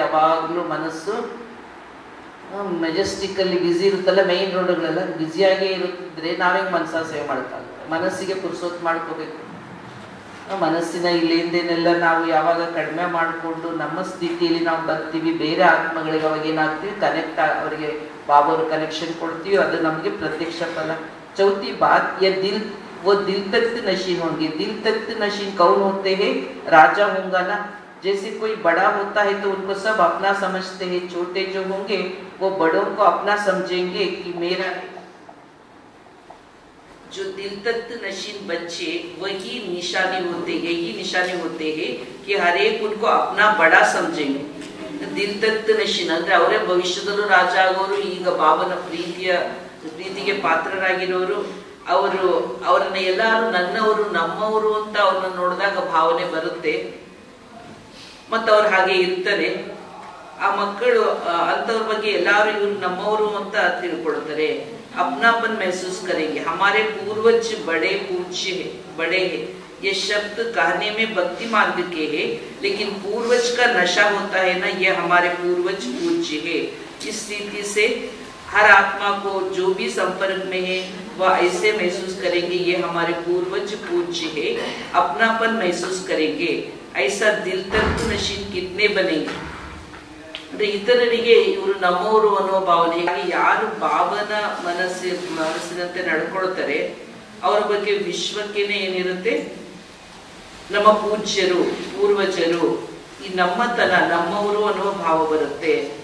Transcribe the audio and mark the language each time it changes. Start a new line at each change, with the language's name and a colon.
Kannada: ಯಾವಾಗ್ಲೂ ಮನಸ್ಸು ಮೆಜೆಸ್ಟಿಕಲ್ಲಿ ಬ್ಯುಸಿ ಇರುತ್ತಲ್ಲ, ಮೈನ್ ರೋಡ್ಗಳೆಲ್ಲ ಬ್ಯುಸಿಯಾಗೇ ಇರುತ್ತಿದ್ರೆ ನಾವೇಗ್ ಮನಸಾ ಸೇವೆ ಮಾಡೋಕ್ಕಾಗುತ್ತೆ? ಮನಸ್ಸಿಗೆ ಪುರ್ಸೊತ್ತು ಮಾಡ್ಕೋಬೇಕು. ಮನಸ್ಸಿನ ಇಲ್ಲಿಂದೇನೆಲ್ಲ ನಾವು ಯಾವಾಗ ಕಡಿಮೆ ಮಾಡಿಕೊಂಡು ನಮ್ಮ ಸ್ಥಿತಿಯಲ್ಲಿ ನಾವು ಬರ್ತೀವಿ, ಬೇರೆ ಆತ್ಮಗಳಿಗೆ ಅವಾಗ ಏನಾಗ್ತೀವಿ? ಕನೆಕ್ಟ್, ಅವರಿಗೆ ಬಾಬಾವ್ರ ಕನೆಕ್ಷನ್ ಕೊಡ್ತೀವಿ, ಅದು ನಮಗೆ ಪ್ರತ್ಯಕ್ಷ ಫಲ.
Hindi: ಚೌಥಿ ಬಾತ್, वो दिल तख्त नशीन होंगे. दिल तख्त नशीन कौन होते हैं? राजा होगा ना. जैसे कोई बड़ा होता है तो उनको सब अपना समझते हैं, छोटे जो होंगे वो बड़ों को अपना समझेंगे कि मेरा. जो दिल तख्त नशीन बच्चे वही निशानी होते हैं, यही निशानी होते हैं कि हर एक उनको अपना बड़ा समझेंगे.
Kannada: दिल तख्त नशीन ಅಂದ್ರೆ ಅವರೇ ಭವಿಷ್ಯದಲ್ಲೂ ರಾಜ ಆಗೋರು, ಈಗ ಬಾಬನ ಪ್ರೀತಿಗೆ ಪಾತ್ರರಾಗಿರೋರು. ಅವರನ್ನ ಎಲ್ಲಾರು ನನ್ನವರು, ನಮ್ಮವರು ಅಂತ ಅವ್ರನ್ನ ನೋಡಿದಾಗ ಭಾವನೆ ಬರುತ್ತೆ, ಮತ್ತು ಅವ್ರು ಹಾಗೆ ಇರ್ತಾರೆ. ಆ ಮಕ್ಕಳು ಅಂತವ್ರ ಬಗ್ಗೆ ಎಲ್ಲಾರು ಇವ್ರು ನಮ್ಮವರು ಅಂತ ತಿಳ್ಕೊಳ್ತಾರೆ.
Hindi: अपनापन महसूस करेंगे. हमारे पूर्वज बड़े पूज्य है, बड़े है. ये शब्द कहने में भक्ति मार्ग के है, लेकिन पूर्वज का नशा होता है ना, ये हमारे पूर्वज पूज्य है. इस रीति से हर आत्मा को जो भी संपर्क में है वह ऐसे महसूस करेंगे, ये हमारे पूर्वज पूज्य है. अपनापन महसूस करेंगे. ऐसा दिल तक नशीन कितने बनेंगे?
Kannada: ಅಂದ್ರೆ ಇತರರಿಗೆ ಇವರು ನಮ್ಮವರು ಅನ್ನೋ ಭಾವನೆ. ಯಾರು ಬಾಬನ ಮನಸ್ಸಿನಂತೆ ನಡ್ಕೊಳ್ತಾರೆ ಅವರ ಬಗ್ಗೆ ವಿಶ್ವಕ್ಕೇನೆ ಏನಿರುತ್ತೆ? ನಮ್ಮ ಪೂಜ್ಯರು, ಪೂರ್ವಜರು, ಈ ನಮ್ಮತನ, ನಮ್ಮವರು ಅನ್ನೋ ಭಾವ ಬರುತ್ತೆ.